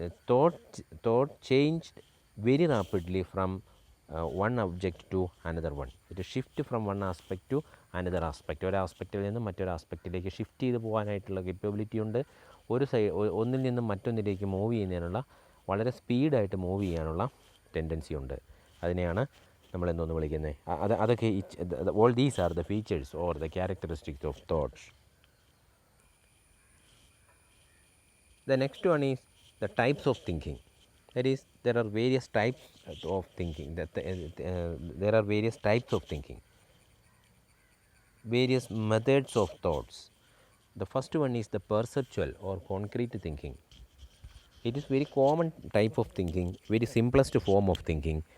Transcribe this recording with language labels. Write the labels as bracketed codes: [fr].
[en] Thought changed very rapidly from one object to another one. It is shift from one aspect to another aspect, [ml] ഒരു ആസ്പെക്റ്റിൽ നിന്നും മറ്റൊരു ആസ്പെക്റ്റിലേക്ക് shift ചെയ്ത് പോകാനായിട്ടുള്ള capability ഉണ്ട്. ഒന്നിൽ നിന്നും മറ്റൊന്നിലേക്ക് മൂവ് ചെയ്യുന്നതിനുള്ള, വളരെ സ്പീഡായിട്ട് മൂവ് ചെയ്യാനുള്ള ടെൻഡൻസി ഉണ്ട്. അതിനെയാണ് നമ്മൾ എന്തോന്ന് വിളിക്കുന്നത്, അതൊക്കെ [en] All these are the features or the characteristics of thoughts. The next one is the types of thinking. That is, there are various types of thinking. There are various types of thinking, various methods of thoughts. The first one is the perceptual or concrete thinking. It is very common type of thinking, very simplest form of thinking.